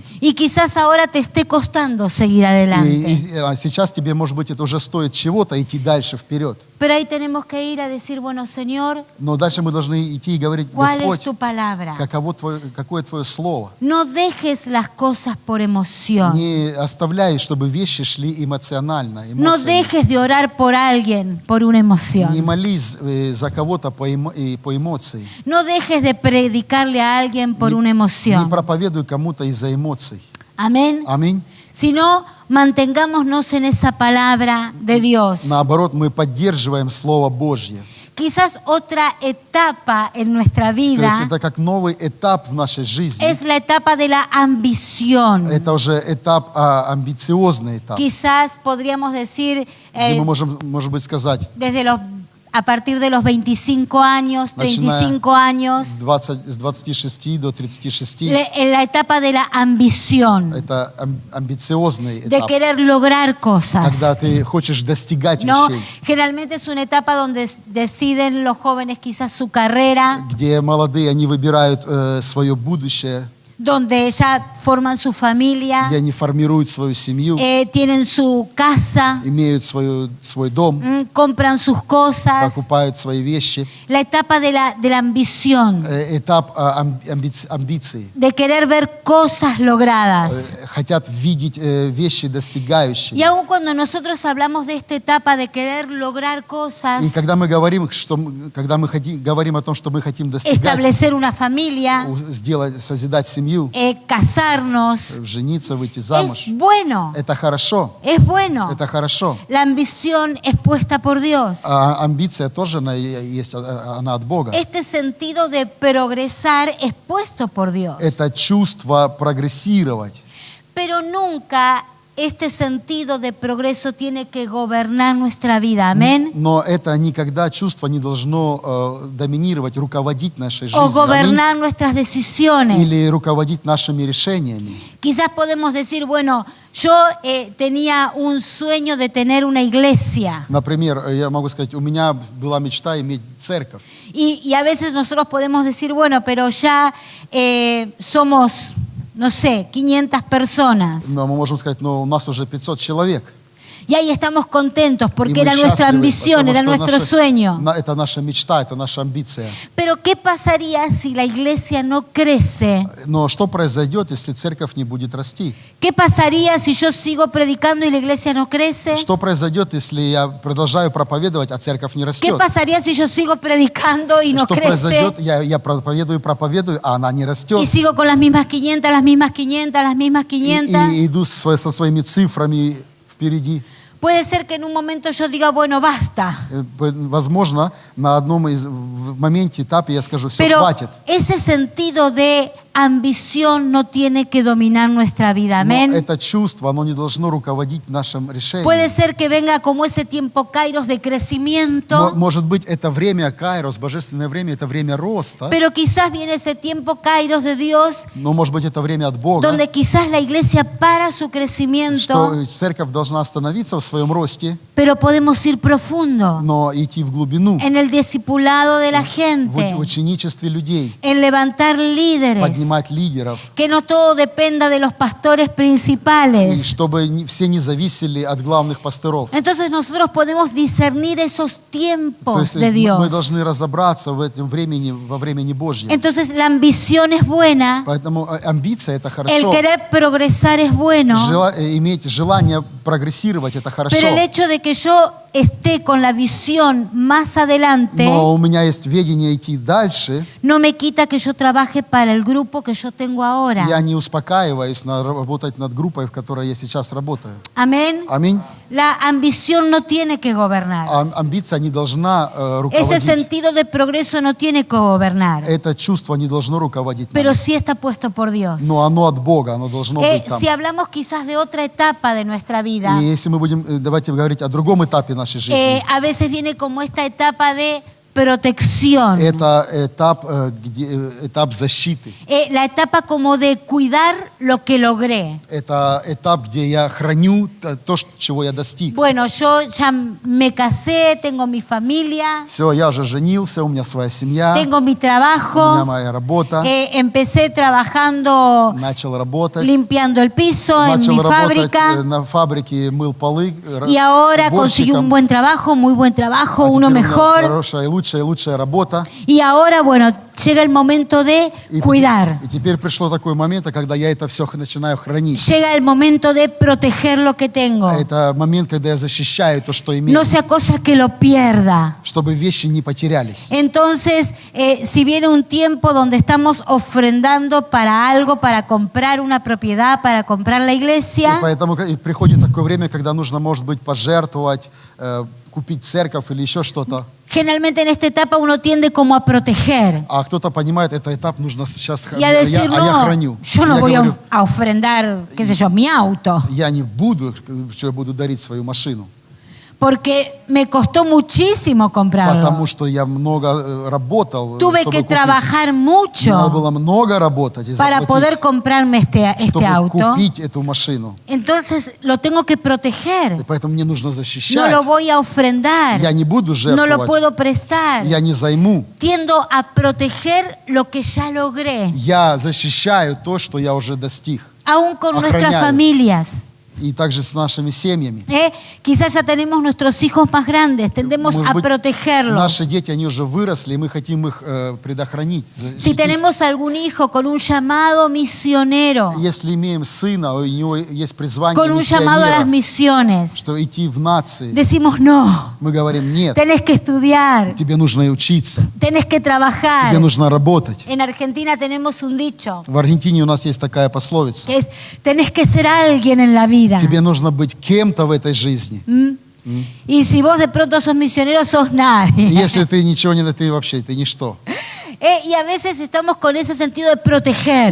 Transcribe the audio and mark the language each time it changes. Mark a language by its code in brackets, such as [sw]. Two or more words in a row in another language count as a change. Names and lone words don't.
[es] Y quizás ahora te esté costando seguir adelante. [ru] И сейчас тебе, может быть, это уже стоит чего-то идти дальше вперед. [es] Pero ahí tenemos que ir a decir, bueno, Señor, [ru] Но дальше мы должны идти и говорить, [es] ¿cuál es [ru] Господь, [es] tu palabra? [ru] какое твое слово? [es] No dejes las cosas por emoción. [ru] Не оставляй, чтобы вещи шли эмоционально, [es] No [ru] эмоциями. [es] dejes de orar por alguien por una [ru] Не [es] emoción. [ru] молись за кого-то по эмоции. [es] No dejes de predicarle a alguien por una [ru] Не [es] emoción. [ru] проповедуй кому-то из-за эмоций. [es] Amén. [ru] Аминь. [es] Sino mantengámonos en esa palabra de Dios. [ru] Наоборот, мы поддерживаем Слово Божье. [es] Quizás otra etapa en nuestra [ru] То есть [es] vida [ru] это как новый этап в нашей жизни. [es] es la etapa de la ambición. [ru] Это уже этап, амбициозный этап, [es] Quizás podríamos decir [ru] где мы можем, может быть, сказать, [es] a partir de los 25 años, [ru] начиная [es] 35 años, [ru] с 26 до 36. [es] en la etapa de la ambición, [ru] Это амбициозный [es] de [ru] этап, [es] querer lograr cosas. [ru] когда ты хочешь достигать [es] ¿No? [ru] вещей, [es] Generalmente es una etapa donde deciden los jóvenes quizás su carrera, [ru] где молодые, они выбирают свое будущее, [es] donde ya forman su familia, [ru] где они формируют свою семью, [es] tienen su casa, [ru] имеют свой дом, [es] compran sus cosas. [ru] покупают свои вещи. [es] La etapa de la ambición, [ru] Этап амбиций. [es] de querer ver cosas logradas. [ru] Хотят видеть вещи [es] Y [ru] достигающие. [es] aun cuando nosotros hablamos de esta etapa de querer lograr cosas, [ru] И когда мы говорим, говорим о том, что мы хотим достигать, [es] establecer una familia, [ru] созидать семью, [es] casarnos, [ru] жениться, выйти [es] es [ru] замуж, [es] bueno, [ru] это хорошо. [es] es bueno. [ru] Это хорошо. [es] La ambición es puesta por Dios. [ru] А амбиция тоже она есть, она от Бога. [es] Este sentido de progresar es puesto por Dios. [ru] Это чувство прогрессировать. [es] Pero nunca este sentido de progreso tiene que gobernar nuestra vida. Amén. [ru] Но это никогда чувство не должно доминировать, руководить нашей [es] O [ru] жизнью. Аминь. [es] gobernar nuestras decisiones. [ru] Или руководить нашими решениями. [es] Quizás podemos decir, bueno, yo tenía un sueño de tener una iglesia. [ru] Например, я могу сказать, у меня была мечта иметь церковь. [es] Y a veces nosotros podemos decir, bueno, pero ya somos, no sé, 500 personas. [ru] Но мы можем сказать, но у нас уже 500 человек. [es] Y ahí estamos contentos [ru] И [es] porque [ru] мы [es] era nuestra [ru] счастливы, [es] ambición, [ru] потому [es] era [ru] что [es] nuestro sueño. [ru] это наша мечта, это наша амбиция. [es] Pero ¿qué pasaría si la iglesia no crece? [ru] Но что произойдет, если церковь не будет расти? [es] ¿Qué pasaría si yo sigo predicando y la iglesia no crece? [ru] Что произойдет, если я продолжаю проповедовать, а церковь не [es] ¿Qué [ru] растет? [es] pasaría si yo sigo predicando y no [ru] Что [es] crece? [ru] произойдет, я проповедую, а она не растет. [es] Y sigo con las mismas 500, las mismas 500, las mismas 500. [ru] И иду со своими цифрами впереди. [es] Puede ser que en un momento yo diga, bueno, basta. [ru] Возможно, на одном из в моменте, этапе я скажу, все, [es] Pero [ru] хватит. [es] ese sentido de ambición no tiene que dominar nuestra vida. [ru] Но [es] Amén. [ru] это чувство, оно не должно руководить нашим решением. [es] Puede ser que venga como ese tiempo kairos de crecimiento, [ru] Может быть, это время Кайрос, божественное время, это время роста, [es] pero quizás viene ese tiempo kairos de Dios, [ru] но может быть, это время от Бога, [es] donde quizás la iglesia para su crecimiento, [ru] что церковь должна остановиться в своем росте, [es] pero podemos ir profundo [ru] но идти в глубину, [es] en el discipulado de la [ru] в [es] gente, [ru] ученичестве людей, [es] en levantar líderes, [ru] поднимать лидеров, [es] que no todo dependa de los pastores [ru] и [es] principales. [ru] чтобы все не зависели от главных пасторов. [es] Entonces nosotros podemos discernir esos [ru] То [es] tiempos [ru] есть [es] de [ru] мы [es] Dios. [ru] должны разобраться в этом времени, во времени Божьем. [es] Entonces la ambición es buena, [ru] Поэтому амбиция – это [es] el [ru] хорошо. [es] querer progresar es bueno, [ru] Иметь желание прогрессировать – это хорошо. [es] pero el hecho de que yo esté con la visión más adelante [ru] Но у меня есть ведение идти дальше. [es] no me quita que yo trabaje para el grupo que yo tengo ahora. [ru] Я не успокаиваюсь работать над группой, в которой я сейчас работаю. [es] Amén. [ru] Аминь. [es] La ambición no tiene que gobernar. [ru] Амбиция не должна [es] Ese [ru] руководить. [es] sentido de progreso no tiene que gobernar, [ru] Это чувство не должно руководить [es] pero [ru] нами. [es] sí está puesto por Dios. [ru] Но оно от Бога, оно должно быть там. [es] Si hablamos quizás de otra etapa de nuestra vida, [ru] И если мы будем, давайте говорить о другом этапе нашей жизни. [es] a veces viene como esta etapa de protección, [ru] Это этап защиты. [es] la etapa como de cuidar lo que logré. [ru] Это этап, где я храню то, чего я достиг. [es] Bueno, yo ya me casé, tengo mi familia, [ru] Все, я уже женился, у меня своя семья, [es] tengo mi [ru] у меня [es] trabajo, [ru] моя работа. [es] empecé trabajando [ru] Начал работать. [es] limpiando el piso en [ru] Начал [es] mi [ru] работать [es] fábrica [ru] на фабрике, мыл полы, [es] y ahora conseguí un buen trabajo, muy buen trabajo, uno mejor. [ru] Хорошая и лучшая работа. [es] Y ahora, bueno, llega el momento de cuidar. [ru] И теперь пришло такой момент, когда я это все начинаю хранить. [es] Llega el momento de proteger lo que tengo. [ru] Это момент, когда я защищаю то, что имею, [es] No sea cosa que lo pierda. [ru] чтобы вещи не потерялись. [es] Entonces, si viene un tiempo donde estamos ofrendando para algo, para comprar una propiedad, para comprar la [ru] И [es] iglesia, [ru] поэтому и приходит такое время, когда нужно, может быть, пожертвовать, купить церковь или еще что-то. [es] generalmente en esta etapa uno tiende como a proteger [ru] А кто-то понимает, это этап нужно сейчас [es] y a decir, [ru] я [es] no, [ru] храню. [es] yo no [ru] Я [es] voy [ru] говорю, [es] a ofrendar, qué sé yo, mi auto, [ru] я не буду, что я буду дарить свою машину. [es] porque me costó muchísimo comprarlo. [ru] Потому что я много работал, [es] Tuve [ru] чтобы [es] que [ru] купить. [es] trabajar [ru] Надо [es] mucho [ru] было много работать и [es] para [ru] заплатить, [es] poder comprarme este [ru] чтобы [es] auto. [ru] купить эту машину. [es] Entonces lo tengo que [ru] И [es] proteger. [ru] поэтому мне нужно [es] No [ru] защищать. [es] lo voy a ofrendar. [ru] Я не буду [es] No lo [ru] жертвовать. [es] puedo prestar. [ru] Я не займу. [es] Tiendo a proteger lo que ya logré, [ru] Я защищаю то, что я уже достиг. [es] aún con nuestras [ru] Охраняю. [es] familias. [ru] И также с нашими семьями. [es] Quizás ya tenemos nuestros hijos más grandes, tendemos [ru] Может [es] a [ru] быть, [es] protegerlos. [ru] наши дети, они уже выросли, и мы хотим их предохранить. [es] Si [ru] защитить. [es] tenemos algún hijo con un llamado misionero, [ru] Если имеем сына, у него есть призвание [es] con un llamado a las [ru] миссионера, [es] misiones, [ru] что идти в нации, [es] decimos no, [ru] мы говорим, нет, [es] tenés que estudiar, [ru] тебе нужно и учиться, [es] tenés que trabajar. [ru] тебе нужно работать. [es] En Argentina tenemos un dicho [ru] В Аргентине у нас есть такая пословица. [es] que es, tenés que ser alguien en la vida. [ru] Тебе нужно быть кем-то в этой жизни. [es] Y si vos de pronto sos misionero, sos [ru] И [es] nadie. [ru] если ты ничего не, ты вообще, ты ничто. [es] Y a veces estamos con ese sentido de proteger.